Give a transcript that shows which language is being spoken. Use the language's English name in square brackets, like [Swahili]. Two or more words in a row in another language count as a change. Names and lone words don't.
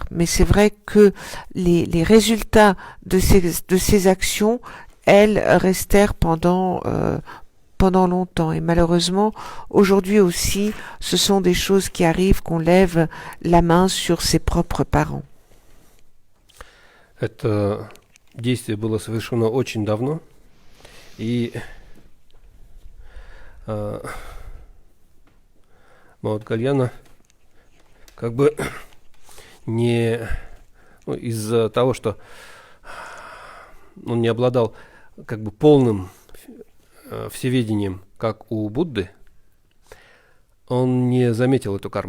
[French] Mais c'est vrai que les résultats de ces actions, elles restèrent pendant longtemps. Et malheureusement, aujourd'hui aussi, ce sont des choses qui arrivent, qu'on lève la main sur ses propres parents. [Russian] Это действие было совершено очень давно, и Маут Гальяна как бы из-за того, что он не обладал как бы полным всеведением, как у Будды, он не заметил эту карму.